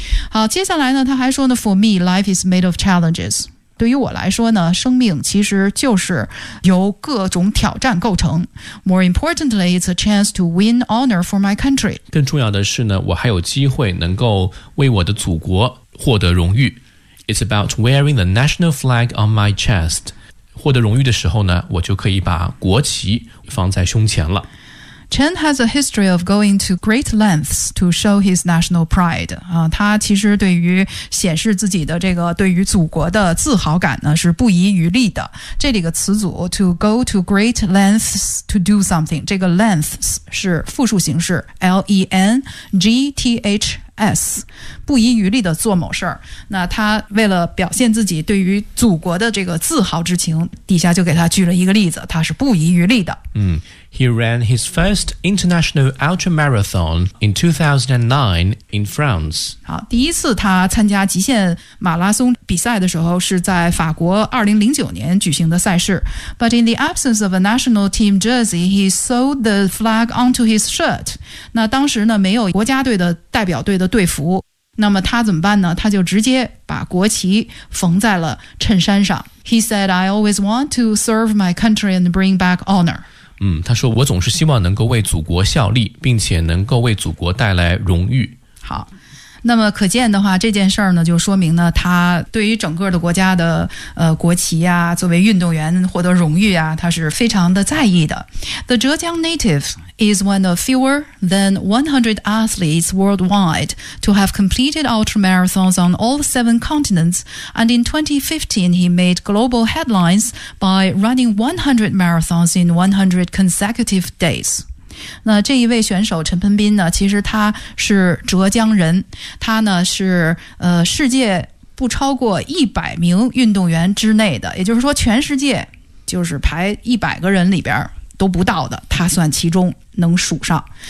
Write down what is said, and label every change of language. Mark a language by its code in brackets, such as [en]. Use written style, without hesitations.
[zh] 好，接下来呢他还说呢 [en] for me life is made of challenges， [zh] 对于我来说呢生命其实就是由各种挑战构成。 [en] More importantly it's a chance to win honor for my country， [zh] 更重要的是呢我还有机会能够为我的祖国获得荣誉。 [en] It's about wearing the national flag on my chest. [zh] 获得荣誉的时候呢，我就可以把国旗放在胸前了。 [en] Chen has a history of going to great lengths to show his national pride. [zh] 他其实对于显示自己的这个对于祖国的自豪感呢，是不遗余力的。这里的词组 [en] to go to great lengths to do something， [zh] 这个 lengths 是复数形式 ，lengths。 S， 不遗余力的做某事儿。那他为了表现自己对于祖国的这个自豪之情，底下就给他举了一个例子，他是不遗余力的。 [en] He ran his first international ultra marathon in 2009 in France. [zh] 好，第一次他参加极限马拉松比赛的时候是在法国2009年举行的赛事。 [en] But in the absence of a national team jersey, he sewed the flag onto his shirt. [zh] 那当时呢没有国家队的代表队的队服，那么他怎么办呢？他就直接把国旗缝在了衬衫上。 [en] He said, "I always want to serve my country and bring back honor." [zh] 他说我总是希望能够为祖国效力，并且能够为祖国带来荣誉。好，那么可见的话，这件事儿呢，就说明呢，他对于整个的国家的国旗啊，作为运动员获得荣誉啊，他是非常的在意的。 [en] The Zhejiang native is one of fewer than 100 athletes worldwide to have completed ultra marathons on all 7 continents, and in 2015 he made global headlines by running 100 marathons in 100 consecutive days. [zh] 那这一位选手陈鹏斌呢，其实他是浙江人，他呢是世界不超过100名运动员之内的，也就是说全世界就是排100个人里边都不到的，他算其中能数上。